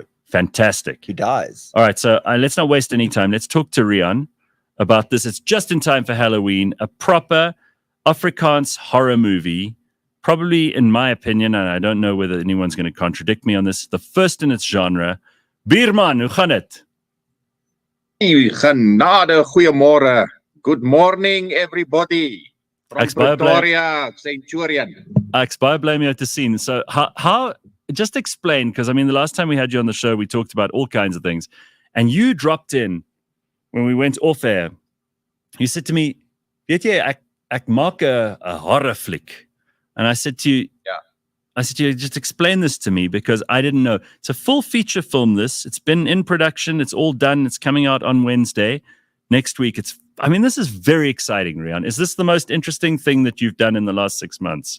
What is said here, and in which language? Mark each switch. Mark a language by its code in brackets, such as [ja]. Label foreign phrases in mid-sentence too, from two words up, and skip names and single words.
[en] Fantastic. Who dies. All right, so let's not waste any time. Let's talk to Rian about this. It's just in time for Halloween, a proper Afrikaans horror movie. Probably, in my opinion, and I don't know whether anyone's going to contradict me on this, the first in its genre. [af] Bierman, hoe gaan het? Genade, goeiemorgen. [en] Good morning, everybody. From Pretoria, Centurion. [af] Ek's baie bly om jou te sien. [en] So, how just explain, because I mean, the last time we had you on the show, we talked about all kinds of things, and you dropped in when we went off air. You said to me, [af] weet jy, ek maak 'n [en] horror flick. And I said to you, just explain this to me because I didn't know. It's a full feature film, this. It's been in production. It's all done. It's coming out on Wednesday. Next week, this is very exciting, Rian. Is this the most interesting thing that you've done in the last 6 months?